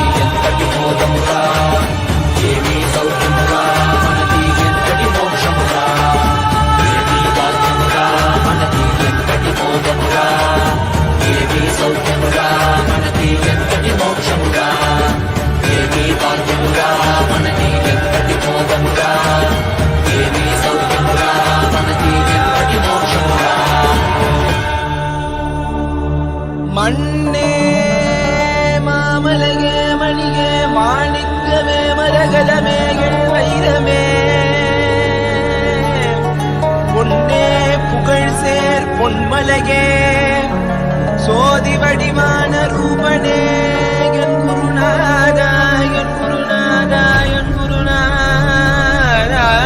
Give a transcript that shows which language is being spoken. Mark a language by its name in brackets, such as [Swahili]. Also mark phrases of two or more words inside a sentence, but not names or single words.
[Telugu] ఎంతటి బోధమురా ఏమీ సౌఖ్యమురా మనకి ఎంతటి మోక్షమురా ఏమీ భాగ్యమురా మనకి ఎంతటి బోధమురా ఏమీ సౌఖ్యమురా మనకి ఎంతటి మోక్షమురా ఏమీ భాగ్యమురా మనకి ఎంతటి బోధమురా ఏమీ సౌఖ్యమురా మనకి ఎంతటి మోక్షమురా [Tamil] மண்ணே மாமலகே மணியே மாணிக்கமே மரகதமே வைரமே பொன்னே புகழ் சேர் பொன்மலகே சோதி வடிவான ரூபனே என் குருநாதா என் குருநாதா என் குருநாதா